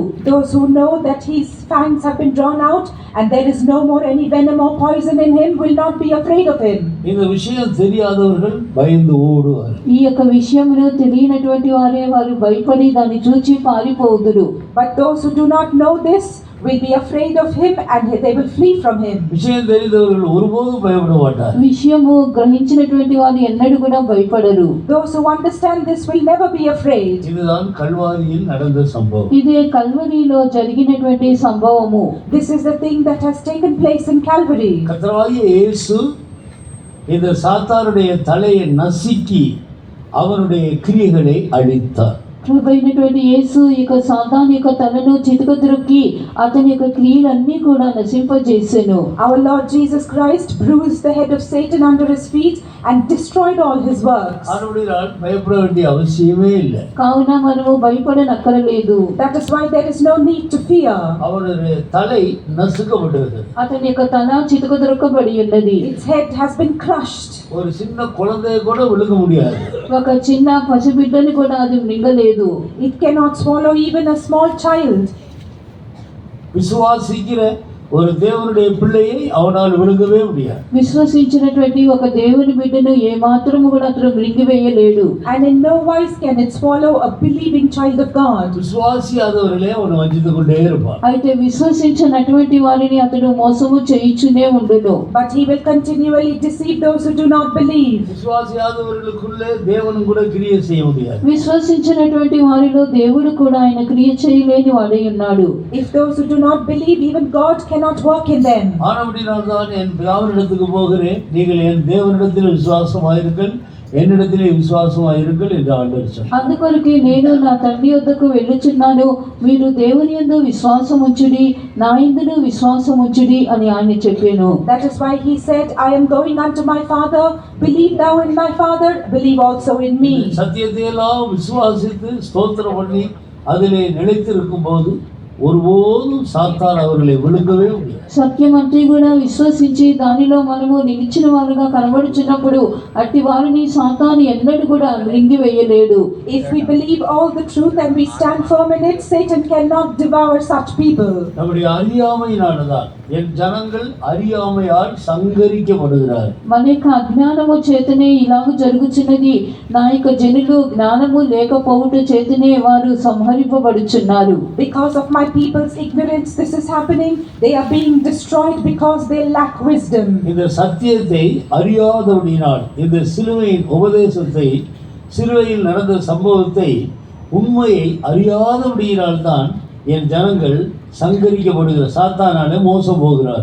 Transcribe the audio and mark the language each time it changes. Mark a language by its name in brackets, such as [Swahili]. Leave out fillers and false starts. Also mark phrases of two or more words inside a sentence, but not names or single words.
[English] Those who know that his fangs have been drawn out and there is no more any venom or poison in him will not be afraid of him. [Tamil] இந்த விஷயம் தெரியாதவர்கள் பயந்து ஓடுவார். [Telugu] ఈ యొక్క విషయమును తెలియనటువంటి వారే వారు భయపడి దాన్ని చూచి పారిపోదురు. [English] But those who do not know this will be afraid of him and they will flee from him. [Tamil] விஷயம் தெரிந்தவர்கள் ஒருபோதும் பயப்பட மாட்டார். [Telugu] విషయము గ్రహించినటువంటి వారు ఎన్నడూ కూడా భయపడరు. [English] Those who understand this will never be afraid. [Tamil] இதுதான் கல்வாரியில் நடந்த சம்பவம். [Telugu] ఇదే కల్వరిలో జరిగినటువంటి సంభవము. [English] This is the thing that has taken place in Calvary. [Tamil] கர்த்தராகிய இயேசு இந்த சாத்தானுடைய தலையை நசுக்கி அவனுடைய கிரியைகளை அழித்தார். [Telugu] ప్రభు అయినటువంటి యేసు ఇక సాతాను యొక్క తలను చితకద్రొక్కి అతని యొక్క క్రియలన్నీ కూడా నశింపజేసెను. [English] Our Lord Jesus Christ bruised the head of Satan under his feet and destroyed all his works. [Tamil] ஆனபடியால் பயப்பட வேண்டிய அவசியமே இல்லை. [Telugu] కావున మనము భయపడనక్కరలేదు. [English] That is why there is no need to fear. [Tamil] அவனுடைய தலை நசுக்கப்பட்டிருக்கிறது. [Telugu] అతని యొక్క తల చితకద్రొక్కబడి ఉన్నది. [English] Its head has been crushed. [Tamil] ஒரு சின்ன குழந்தையை கூட விழுங்க முடியாது. [Telugu] ఒక చిన్న పసిబిడ్డని కూడా అది మింగలేదు. [English] It cannot swallow even a small child. [Tamil] விசுவாசிக்கிற ஒரு தேவனுடைய பிள்ளையை அவனால் விழுங்கவே முடியாது. [Telugu] విశ్వసించినటువంటి ఒక దేవుని బిడ్డను ఏ మాత్రము కూడా అతను మింగివేయలేడు. [English] And in no wise can it swallow a believing child of God. [Tamil] விசுவாசியாதவர்களே அவனை வஞ்சித்துக் கொண்டே இருப்பான். [Telugu] అయితే విశ్వసించినటువంటి వారిని అతడు మోసము చేయించునే ఉండును. [English] But he will continually deceive those who do not believe. [Tamil] விசுவாசியாதவர்களுக்குள்ளே தேவனும் கூட கிரியை செய்ய முடியாது. [Telugu] విశ్వసించినటువంటి వారిలో దేవుడు కూడా ఆయన క్రియ చేయలేని వాడై ఉన్నాడు. [English] If those who do not believe, even God cannot work in them. [Tamil] ஆனபடியால்தான் என் பிதாவினிடத்துக்கு போகிறேன், நீங்கள் என் தேவனிடத்தில் விசுவாசமாயிருங்கள், என்னிடத்திலே விசுவாசமாயிருங்கள் என்று ஆண்டவர் சொன்னார். [Telugu] అందుకొరకే నేను నా తండ్రి యొద్దకు వెళ్ళుచున్నాను, మీరు దేవుని యందు విశ్వాసం ఉంచుడి, నా యందును విశ్వాసం ఉంచుడి అని ఆయన చెప్పాను. [English] That is why he said, I am going unto my Father, believe thou in my Father, believe also in me. [Tamil] சத்தியத்தை எல்லாம் விசுவாசித்து ஸ்தோத்திரம் பண்ணி அதிலே நிலைத்திருக்கும் போது ஒருபோதும் சாத்தான் அவர்களை விழுங்கவே முடியாது. [Telugu] సత్యం అంతా కూడా విశ్వసించి దానిలో మనము నిలిచిన వారుగా కనబడుచున్నప్పుడు అట్టి వారిని సాతాను ఎన్నడూ కూడా మృంగివేయలేడు. [English] If we believe all the truth and we stand firm in it, Satan cannot devour such people. [Tamil] நம்முடைய அறியாமையினால்தான் என் ஜனங்கள் அறியாமையால் சங்கரிக்கப்படுகிறார். [Telugu] మన యొక్క అజ్ఞానము చేతనే ఇలాగ జరుగుచున్నది, నా యొక్క జనులు జ్ఞానము లేకపోవుట చేతనే వారు సంహరింపబడుచున్నారు. [English] Because of my people's ignorance this is happening. They are being destroyed because they lack wisdom. [Tamil] இந்த சத்தியத்தை அறியாதபடியினால், இந்த சிலுவையின் உபதேசத்தை, சிலுவையில் நடந்த சம்பவத்தை, உண்மையை அறியாதபடியினால் தான் என் ஜனங்கள் சங்கரிக்கப்படுக சாத்தானாலே மோசம்போகுறார்.